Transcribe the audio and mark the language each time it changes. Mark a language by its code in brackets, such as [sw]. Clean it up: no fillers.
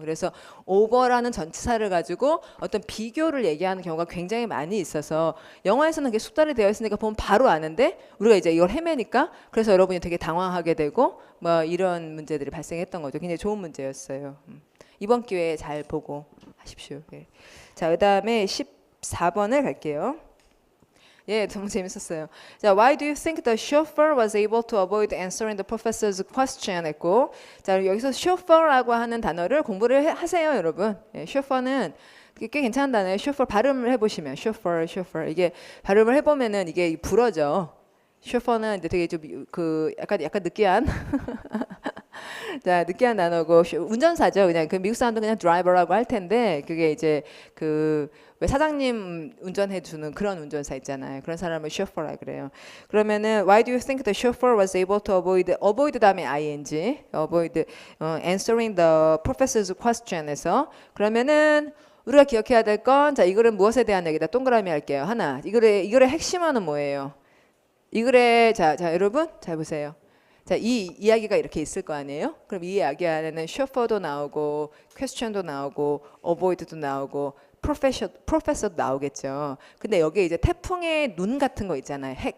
[ko] 그래서 over라는 전치사를 가지고 어떤 비교를 얘기하는 경우가 굉장히 많이 있어서 영어에서는 그게 숙달이 되어 있으니까 보면 바로 아는데 우리가 이제 이걸 헤매니까 그래서 여러분이 되게 당황하게 되고 뭐 이런 문제들이 발생했던 거죠. 굉장히 좋은 문제였어요. 이번 기회에 잘 보고 하십시오. 예. 자, 그다음에 14번을 갈게요. 예, 너무 재밌었어요. [en] 자, why do you think the chauffeur was able to avoid answering the professor's question? [ko] 했고, 자, 여기서 chauffeur라고 하는 단어를 공부를 하세요, 여러분. 예, chauffeur는 꽤 괜찮은 단어예요. chauffeur 발음을 해보시면 chauffeur 이게 발음을 해보면은 이게 불어져. chauffeur는 이제 되게 좀 그 약간 느끼한 자, 느끼한 단어고 운전사죠. 그냥 그 미국 사람도 그냥 드라이버라고 할 텐데 그게 이제 그 왜 사장님 운전해 주는 그런 운전사 있잖아요. 그런 사람을 chauffeur라 그래요. 그러면은 [en] why do you think the chauffeur was able to avoid [ko] 다음에 [en] ing avoid answering the professor's question에서 [ko] 그러면은 우리가 기억해야 될 건 자, 이거는 무엇에 대한 얘기다. 동그라미 할게요. 하나. 이글의 핵심어는 뭐예요? 이글의 자, 여러분 잘 보세요. 자, 이 이야기가 이렇게 있을 거 아니에요? 그럼 이 이야기 안에는 chauffeur도 나오고 question도 나오고 avoid도 나오고 professor도 나오겠죠. 근데 여기 이제 태풍의 눈 같은 거 있잖아요.